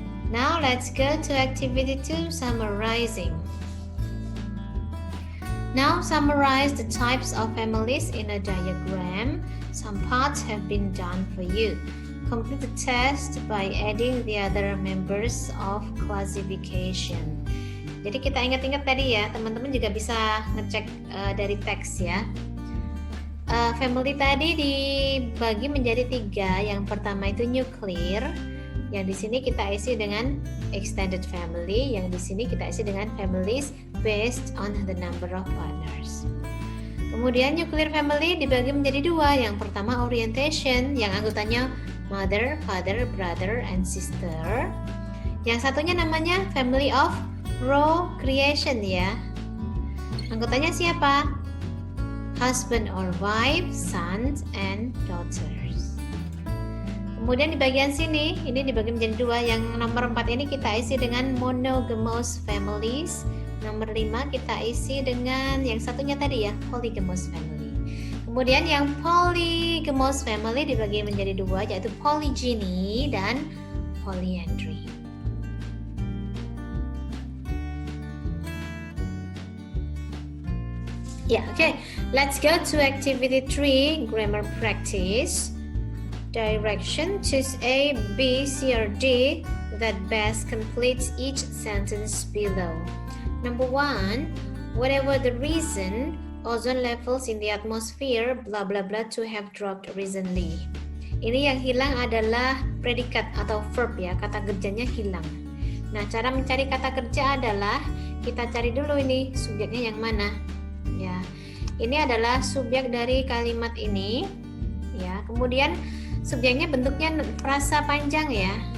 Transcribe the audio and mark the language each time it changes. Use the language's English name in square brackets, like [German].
[English] Now let's go to activity 2, summarizing. Now summarize the types of families in a diagram. Some parts have been done for you. Complete the test by adding the other members of classification. [Indonesian] Jadi kita ingat-ingat tadi ya, teman-teman juga bisa ngecek dari teks ya. Family tadi dibagi menjadi 3. Yang pertama itu nuclear, yang di sini kita isi dengan extended family, yang di sini kita isi dengan families based on the number of partners. Kemudian nuclear family dibagi menjadi 2. Yang pertama orientation, yang anggotanya [English] mother, father, brother, and sister. [Indonesian] Yang satunya namanya family of procreation ya. Anggotanya siapa? [English] Husband or wife, sons and daughters. [Indonesian] Kemudian di bagian sini, ini dibagi menjadi 2. Yang nomor 4 ini kita isi dengan monogamous families. Nomor 5 kita isi dengan yang satunya tadi ya, polygamous family. Kemudian yang polygamous family dibagi menjadi 2, yaitu polygyny dan polyandry. [English] Yeah, okay. Let's go to activity 3, grammar practice. Direction: choose A, B, C, or D that best completes each sentence below. Number 1, whatever the reason, ozone levels in the atmosphere blah blah blah to have dropped recently. [Indonesian] Ini yang hilang adalah predikat atau verb ya, kata kerjanya hilang. Nah, cara mencari kata kerja adalah kita cari dulu ini subjeknya yang mana. Ya, ini adalah subjek dari kalimat ini. Ya, kemudian subjeknya bentuknya frasa panjang ya.